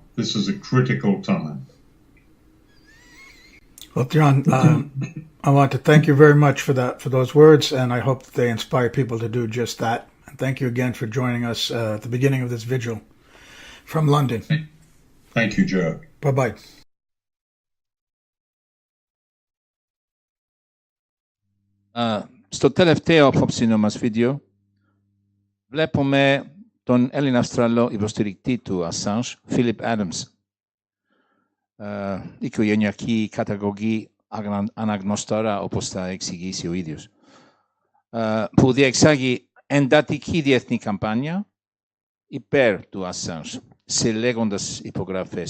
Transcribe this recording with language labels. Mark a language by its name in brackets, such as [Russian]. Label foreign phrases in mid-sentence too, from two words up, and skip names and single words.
[English] This is a critical time. Well, John, I want to thank you very much for those words, and I hope that they inspire people to do just that. And thank you again for joining us at the beginning of this vigil from London. Thank you, Joe. Bye-bye. [Greek] Στο τελευταίο απόψινο μας βίντεο βλέπουμε τον Έλληνα-Αυστραλό υποστηρικτή του Assange, Phillip Adams. Οικογενειακή καταγωγή αναγνωστόρα, όπως θα εξηγήσει ο ίδιος, που διεξάγει εντατική διεθνή καμπάνια υπέρ του Assange, συλλέγοντας υπογραφές.